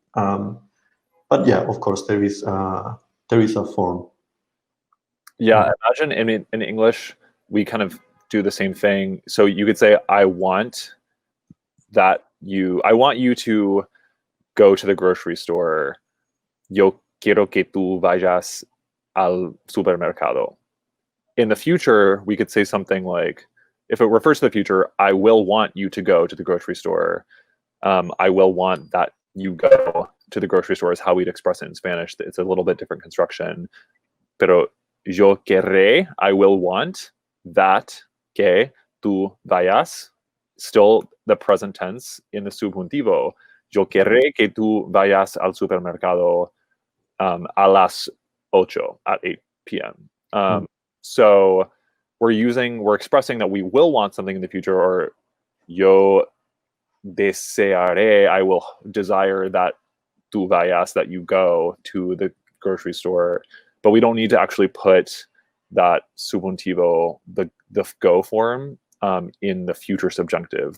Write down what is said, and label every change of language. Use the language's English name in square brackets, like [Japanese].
[English] But yeah, of course, there is a form. Yeah, imagine in English, we kind of do the same thing. So you could say, I want you to go to the grocery store. [Spanish] Yo quiero que tú vayas al supermercado. [English] In the future, we could say something like, if it refers to the future, I will want you to go to the grocery store. I will want that you go to the grocery store is how we'd express it in Spanish. It's a little bit different construction. [Spanish] Pero yo querré, [English] I will want that [Spanish] que tú vayas, [English] still the present tense in the subjuntivo. [Spanish] Yo querré que tú vayas al supermercado a las 8 [English] at 8 p.m. So we're expressing that we will want something in the future, or [Spanish] yo desearé, [English] I will desire that [Spanish] tú vayas, [English] that you go to the grocery store. But we don't need to actually put that subjuntivo, the go form, in the future subjunctive.